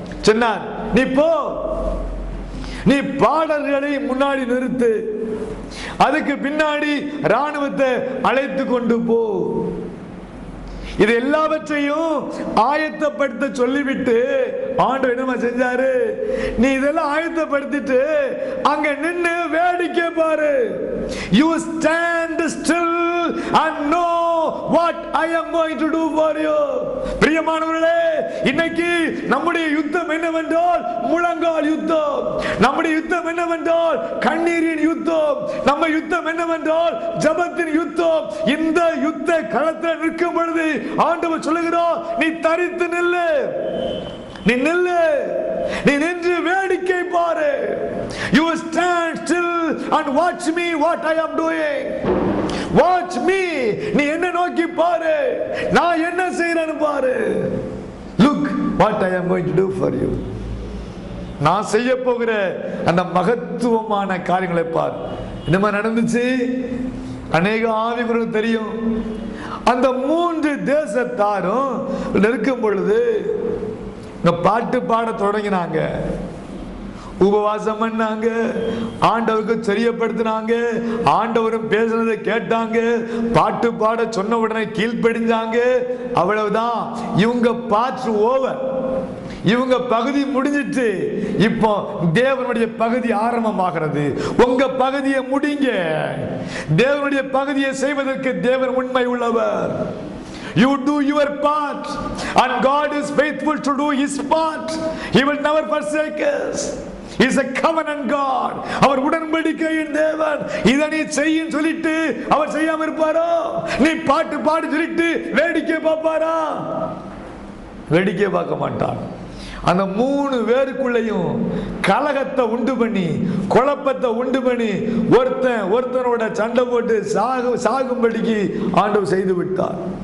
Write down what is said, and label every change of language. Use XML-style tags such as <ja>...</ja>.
<ta>சொன்னார், நீ போ, நீ பாடல்களை முன்னாடி நிறுத்து, அதுக்கு பின்னாடி ராணுவத்தை அழைத்து கொண்டு போ. இது எல்லாவற்றையும் ஆயத்தப்படுத்த சொல்லிவிட்டு ஆண்டவர் என்ன செஞ்சாரு, நீ இதெல்லாம் ஆயத்தப்படுத்திட்டு அங்க நின்னு வேடிக்கை பாரு.</ta> <en>You stand still and know what I am going to do for you.</en> <ta>பிரியமானவர்களே, இன்னைக்கு நம்முடைய யுத்தம் என்னவென்றால் முழங்கால் யுத்தம். நம்முடைய யுத்தம் என்னவென்றால் கண்ணீரின் யுத்தம். நம்ம யுத்தம் என்னவென்றால் ஜெபத்தின் யுத்தம். இந்த யுத்த களத்தில் நிற்கும் பொழுது ஆண்டவர் சொல்லுகிறார், நீ தரித்து நில்லு, நீ நில்லு, நீ நின்று வேடிக்கை பாரு.</ta> <en>You stand still and watch me what I am doing. Watch me.</en> <ta>நீ என்ன நோக்கி பாரு, நான் என்ன செய்றேன்னு பாரு.</ta> <en>Look what I am going to do for you.</en> <ta>நான் செய்ய போகிற அந்த மகத்துவமான காரியங்களை பார். என்ன நடந்துச்சு? அநேக ஆவிகளுக்கு தெரியும். அந்த 3 தேசத்தாரும் இருக்கும் பொழுது பாட்டு பாட தொடங்கினாங்க, உபவாசம் பண்ணாங்க, ஆண்டவருக்கு தெரியப்படுத்தினாங்க, ஆண்டவரும் பேசுறதை கேட்டாங்க, பாட்டு பாட சொன்ன உடனே கீழ்ப்படிஞ்சாங்க. அவ்வளவுதான், இவங்க பாட்டு ஓவர், இவங்க பகுதி முடிஞ்சிட்டு இப்போ தேவனுடைய பகுதி ஆரம்பமாகிறது. உங்க பகுதியை முடிங்க. தேவனுடைய பகுதியை செய்வதற்கு தேவன் உண்மை உள்ளவர்.</ta> <en>You do your part and God is faithful to do his part. He will never forsake us. He is a covenant God.</en> <ta>அவர் உடன்படிக்கையின் தேவன். இதை நீ செய்யின்னு சொல்லிட்டு அவர் செய்யாம இருப்பாரோ? நீ பாட்டு பாடு சொல்லிட்டு வேடிக்கை பார்ப்பாரா? வேடிக்கை பார்க்க மாட்டார். அந்த 3 பேருக்குள்ளையும் கலகத்தை உண்டு பண்ணி, குழப்பத்தை உண்டு பண்ணி, ஒருத்தனோட சண்டை போட்டு சாகும்படிக்கு ஆண்டவர் செய்து விட்டார்.</ta>